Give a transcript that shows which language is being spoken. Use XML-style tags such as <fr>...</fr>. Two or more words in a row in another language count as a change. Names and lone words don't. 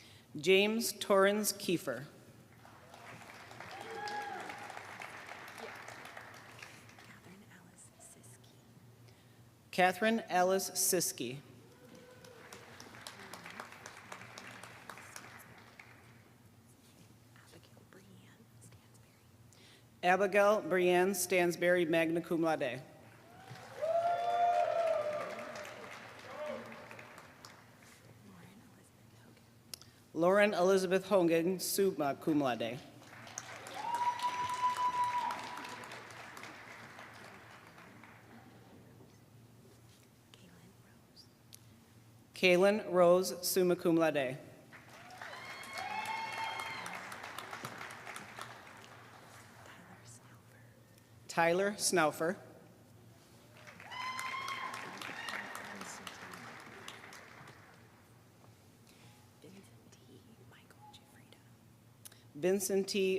<en>James Torrens Kiefer. Catherine Alice Siski. Abigail Brienne Stansberry,</en> <la>magna cum laude.</la> <en>Lauren Elizabeth Hogan,</en> <la>summa cum laude.</la> <en>Kaylin Rose,</en> <la>summa cum laude.</la> <en>Tyler Snaufer. Vincent T.</en>